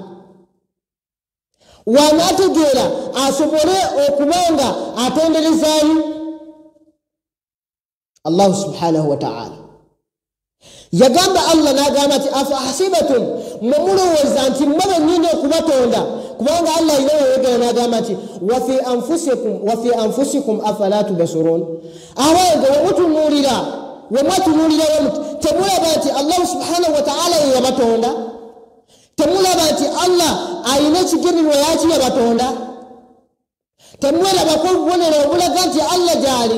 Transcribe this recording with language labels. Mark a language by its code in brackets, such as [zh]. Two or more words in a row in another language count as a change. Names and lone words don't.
[lg] wanaategeera asobole okubanga atenderezaayo [ar] الله سبحانه وتعالى. [lg] yagamba Allah n'agamba nti [ar] أفحسبتم [lg] mulowooza nti mmwe bennyini okubatonda kubanga Allah alina yayogera n'agamba nti [ar] وفي أنفسكم أفلا تبصرون. [lg] abange wemwatunuulira temulaba nti [ar] الله سبحانه وتعالى [lg] ye yabatonda? temulaba nti Allah alina ekigendererwa yaki yabatonda? temwelabako obubonero obulaga nti Allah gyali?